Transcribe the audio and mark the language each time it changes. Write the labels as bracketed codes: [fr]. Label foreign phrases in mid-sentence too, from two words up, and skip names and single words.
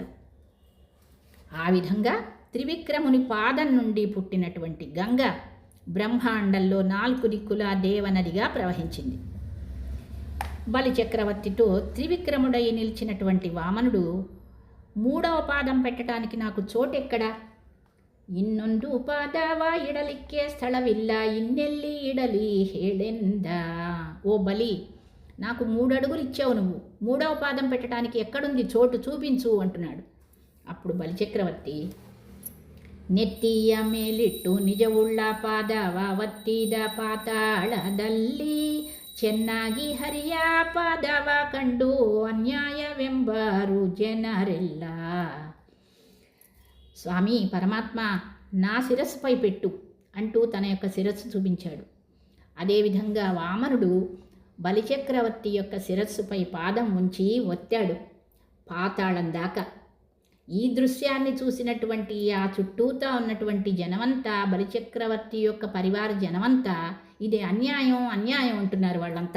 [te] ఆ విధంగా త్రివిక్రముని పాదం నుండి పుట్టినటువంటి గంగ బ్రహ్మాండంలో 4 దిక్కుల దేవనదిగా ప్రవహించింది. బలిచక్రవర్తితో త్రివిక్రముడై నిలిచినటువంటి వామనుడు 3వ పాదం పెట్టడానికి నాకు చోటెక్కడా? [kn] ಇನ್ನೊಂದು ಪಾದವ ಇಡಲಿಕ್ಕೆ ಸ್ಥಳವಿಲ್ಲ ಇನ್ನೆಲ್ಲಿ ಇಡಲಿ ಹೇಳೆಂದ. [te] ఓ బలి, నాకు 3 అడుగులు ఇచ్చావు, నువ్వు 3వ పాదం పెట్టడానికి ఎక్కడుంది చోటు చూపించు అంటున్నాడు. [kn] అప్పుడు ಬಲಿಚಕ್ರವರ್ತಿ ನೆತ್ತಿಯ ಮೇಲಿಟ್ಟು ನಿಜವುಳ್ಳ ಪಾದವ ಒತ್ತಿದ ಪಾತಾಳದಲ್ಲಿ ಚೆನ್ನಾಗಿ ಹರಿಯ ಪಾದವ ಕಂಡು ಅನ್ಯಾಯವೆಂಬರು ಜನರೆಲ್ಲ. [te] స్వామి పరమాత్మ, నా శిరస్సుపై పెట్టు అంటూ తన యొక్క శిరస్సు చూపించాడు. అదేవిధంగా వామనుడు బలిచక్రవర్తి యొక్క శిరస్సుపై పాదం ఉంచి ఒత్తాడు పాతాళం దాకా. ఈ దృశ్యాన్ని చూసినటువంటి ఆ చుట్టూతా ఉన్నటువంటి జనమంతా, బలిచక్రవర్తి యొక్క పరివార జనమంతా ఇది అన్యాయం అన్యాయం అంటున్నారు వాళ్ళంతా.